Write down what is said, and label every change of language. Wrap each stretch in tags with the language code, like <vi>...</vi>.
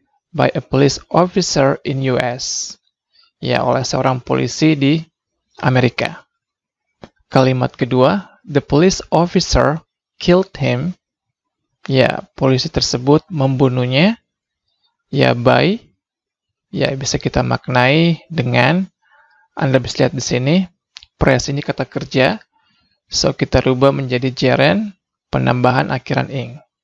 <en>By a police officer in US.</en> <id>Ya, oleh seorang polisi di Amerika.</id> <en>Kalimat kedua, the police officer killed him.</en> <id>Ya, polisi tersebut membunuhnya. Ya, by. Ya, bisa kita maknai dengan, Anda bisa lihat di sini, press ini kata kerja. So, kita rubah menjadi gerund, penambahan akhiran ing.</id>